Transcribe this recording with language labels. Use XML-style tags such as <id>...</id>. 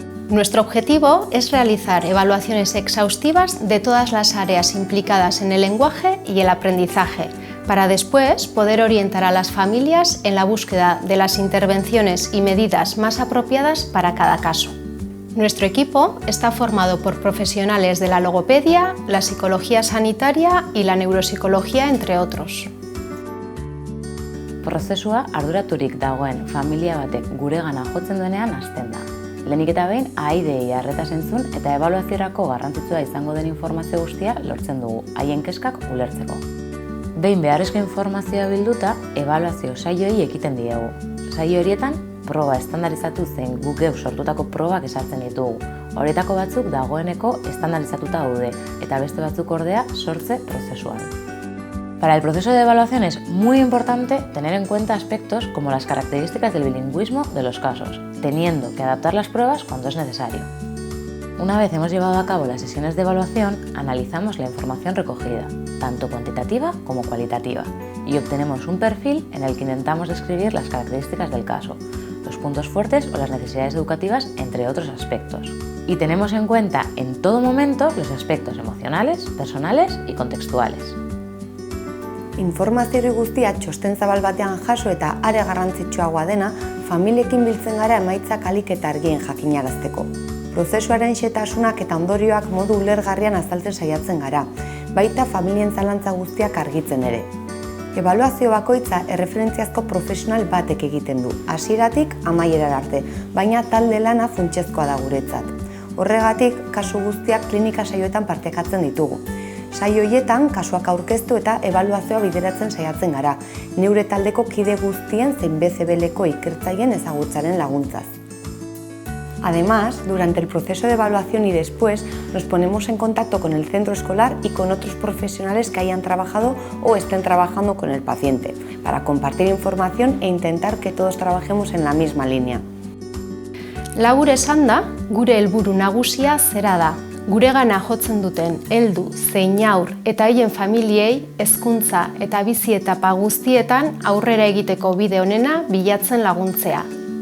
<es>Nuestro objetivo es realizar evaluaciones exhaustivas de todas las áreas implicadas en el lenguaje y el aprendizaje, para después poder orientar a las familias en la búsqueda de las intervenciones y medidas más apropiadas para cada caso. Nuestro equipo está formado por profesionales de la logopedia, la psicología sanitaria y la neuropsicología, entre otros.</es> <eu>Prozesua arduraturik dagoen familia batek guregana jotzen duenean hasten da. Lehenik eta behin, ahaideei arreta zentzun eta ebaluaziorako garrantzitsua izango den informazio guztia lortzen dugu, haien kezkak ulertzeko. Behin beharrezko informazioa bilduta, ebaluazio saioei ekiten diegu. Saio horietan, proba estandarizatu zein guk geu sortutako probak esartzen ditugu. Horietako batzuk dagoeneko estandarizatuta daude eta beste batzuk ordea sortze prozesuan.</eu> <es>Para el proceso de evaluación es muy importante tener en cuenta aspectos como las características del bilingüismo de los casos, teniendo que adaptar las pruebas cuando es necesario. Una vez hemos llevado a cabo las sesiones de evaluación, analizamos la información recogida, tanto cuantitativa como cualitativa, y obtenemos un perfil en el que intentamos describir las características del caso, los puntos fuertes o las necesidades educativas, entre otros aspectos. Y tenemos en cuenta en todo momento los aspectos emocionales, personales y contextuales.</es> <eu>Informazio guztia txosten zabal batean jaso eta are garrantzitsuagoa dena, familiekin biltzen gara emaitzak ahalik eta argien jakinarazteko. Prozesuaren xehetasunak eta ondorioak modu ulergarrian azaltzen saiatzen gara, baita familien zalantza guztiak argitzen ere. Ebaluazio bakoitza erreferentziazko profesional batek egiten du, hasieratik amaierara arte, baina talde lana funtsezkoa da guretzat. Horregatik, kasu guztiak klinika saioetan partekatzen ditugu. Saio horietan, kasuak aurkeztu eta ebaluazioa bideratzen saiatzen gara, neure taldeko kide guztien zein BCBL-ko ikertzaileen ezagutzaren laguntzaz.</eu> <es>Además, durante el proceso de evaluación y después, nos ponemos en contacto con el centro escolar y con otros profesionales que hayan trabajado o estén trabajando con el paciente, para compartir información e intentar que todos trabajemos en la misma línea.</es> <eu>Labur esanda, gure helburu nagusia zera da. Guregana jotzen duten heldu, zein haur eta haien familiei hezkuntza eta bizi etapa guztietan aurrera egiteko bide onena bilatzen laguntzea.</eu>